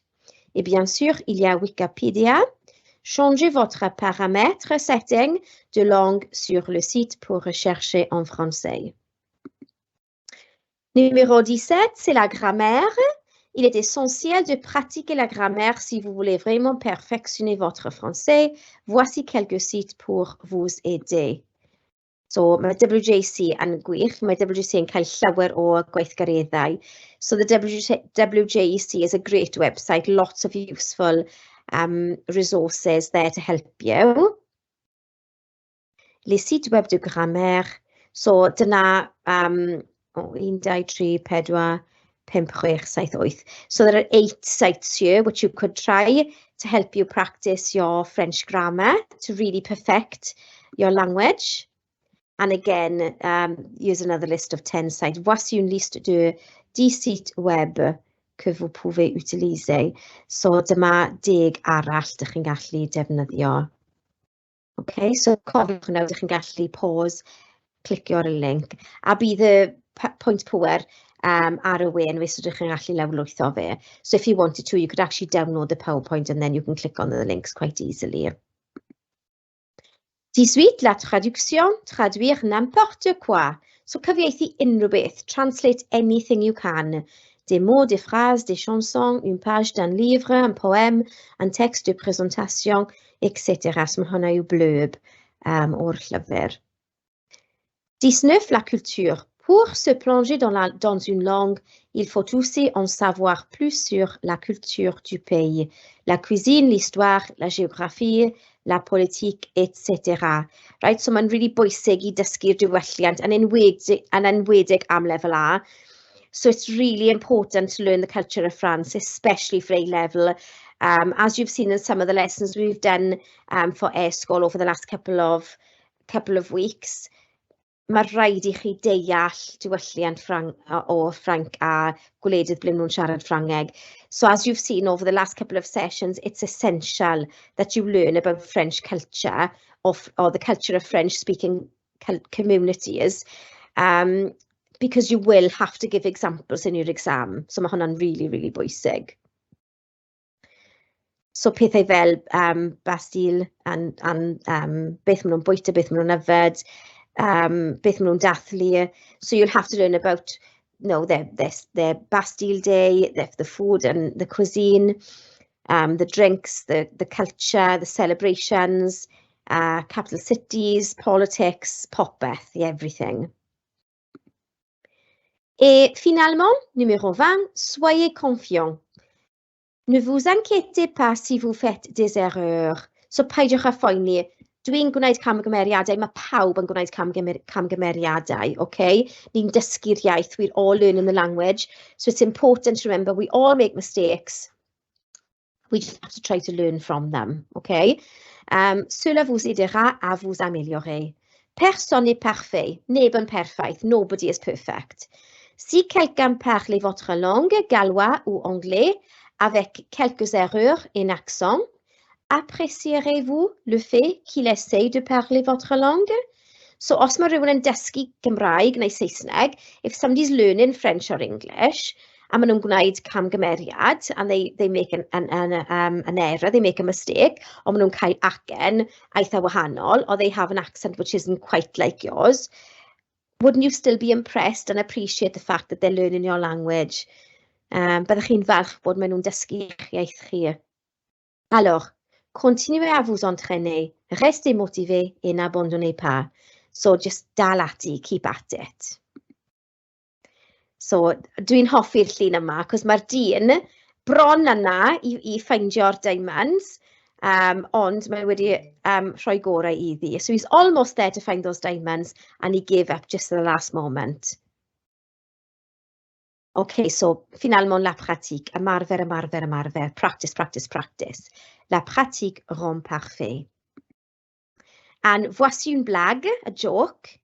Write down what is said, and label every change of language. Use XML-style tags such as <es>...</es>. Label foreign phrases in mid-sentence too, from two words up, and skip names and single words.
<fr>Et bien sûr, il y a Wikipédia. Changez votre paramètre setting de langue sur le site pour rechercher en français. Numéro 17, c'est la grammaire. Il est essentiel de pratiquer la grammaire si vous voulez vraiment perfectionner votre français. Voici quelques sites pour vous aider.</fr> <cy>So, mae WJC yn gwych, mae WJC yn cael llawer o gweithgareddau.</cy> <en>So, the WJC is a great website, lots of useful resources there to help you.</en> <fr>Les sites web de grammaire.</fr> <cy>So, dyna 1, 2, 3, 4, 5, 6, 7, 8.</cy> <en>So, there are 8 sites here which you could try to help you practice your French grammar to really perfect your language. And again, here's another list of 10 sites.</en> <fr>Voici une liste de 10 sites web que vous pouvez utiliser.</fr> <cy>So, dyma 10 arall ydych chi'n gallu defnyddio. Okay, so cofiwch nawr ydych chi'n gallu pause, clicio ar y link. A bydd y pwynt pŵer ar y we yn wes ydych chi'n gallu lawrlwytho fe.</cy> <en>So if you wanted to, you could actually download the PowerPoint and then you can click on the links quite easily.</en> <fr>18, la traduction, traduire n'importe quoi.</fr> <cy>So, cyfieithu unrhyw beth,</cy> <en>translate anything you can.</en> <fr>Des mots, des phrases, des chansons, une page d'un livre, un poème, un texte de présentation, etc.</fr> <cy>So, mae hwnna yw blurb o'r llyfr.</cy> <fr>19, la culture. Pour se plonger dans une langue, il faut aussi en savoir plus sur la culture du pays, la cuisine, l'histoire, la géographie, la politique, etc.</fr> <cy>Right, so mae'n really bwysig I dysgu'r diwylliant yn enwedig am lefel A.</cy> <en>So it's really important to learn the culture of France, especially for A-level. As you've seen in some of the lessons we've done for e-sgol over the last couple of weeks,</en> <cy>mae rhaid I chi deall diwylliant o Ffranc a gwledydd ble nhw'n siarad Ffrangeg.</cy> <en>So as you've seen over the last couple of sessions, it's essential that you learn about French culture or the culture of French-speaking communities because you will have to give examples in your exam.</en> <cy>So mae hwnna'n really, really bwysig. So pethau fel Bastille and beth maen nhw'n bwyta, beth maen nhw'n yfed, beth maen nhw'n dathlu.</cy> <en>So you'll have to learn about their Bastille Day, the food and the cuisine, the drinks, the culture, the celebrations, capital cities, politics, popeth, everything.</en> <fr>Et finalement, numéro 20, soyez confiant. Ne vous inquiétez pas si vous faites des erreurs.</fr> <cy>So peidiwch â phoeni. Dwi'n gwneud camgymeriadau, mae pawb yn gwneud camgymeriadau, okay? Ni'n dysgu'r iaith,</cy> <en>we're all learning the language. So it's important to remember we all make mistakes. We just have to try to learn from them, okay?</en> <fr>Cela vous aidera à vous améliorer. Personne n'est parfait,</fr> <cy>neb yn perffaith,</cy> <en>nobody is perfect.</en> <fr>Si quelqu'un parle votre langue, gallois ou anglais, avec quelques erreurs et accent, apprécierez-vous le fait qu'il essaye de parler votre langue?</fr> <cy>So, os mae rhywun yn dysgu Gymraeg neu Saesneg,</cy> <en>if somebody's learning French or English,</en> <cy>a maen nhw'n gwneud camgymeriad,</cy> <en>and they make an error, they make a mistake, or</en> <cy>maen nhw'n cael acen eitha wahanol,</cy> <en>or they have an accent which isn't quite like yours, wouldn't you still be impressed and appreciate the fact that they're learning your language?</en> <cy>Byddwch chi'n falch bod maen nhw'n dysgu eich iaith chi.</cy> <fr>Alors, continuez à vous entraîner, restez motivés et n'abandonnez pas.</fr> <cy>So, just dal ati,</cy> <en>keep at it.</en> <cy>So, dwi'n hoffi'r llun yma, cos mae'r dyn bron yna i ffeindio'r diamonds, ond mae wedi rhoi gorau iddi.</cy> <en>So, he's almost there to find those diamonds, and he gave up just at the last moment. Okay, so</en> <fr>finalement la pratique,</fr> <cy>ymarfer, ymarfer, ymarfer,</cy> <en>practice, practice, practice.</en> <fr>La pratique rend parfait.</fr> <en>And</en> <fr>voici une blague,</fr> <en>a joke.</en>